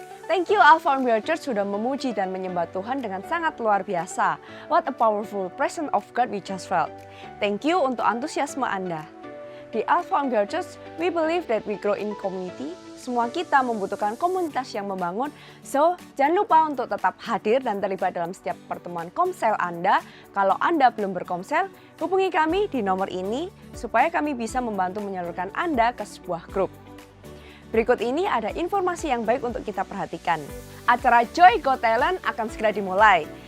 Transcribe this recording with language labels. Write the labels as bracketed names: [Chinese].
[English] Thank you [Indonesian] Alpha Omega Church sudah memuji dan menyembah Tuhan dengan sangat luar biasa. [English] What a powerful presence of God we just felt. Thank you [Indonesian] untuk antusiasme Anda. Di [English] Alpha Omega Church, we believe that we grow in community. [Indonesian] Semua kita membutuhkan komunitas yang membangun. So, jangan lupa untuk tetap hadir dan terlibat dalam setiap pertemuan komsel Anda. Kalau Anda belum berkomsel, hubungi kami di nomor ini supaya kami bisa membantu menyalurkan Anda ke sebuah grup. Berikut ini ada informasi yang baik untuk kita perhatikan. Acara Joy Got Talent akan segera dimulai.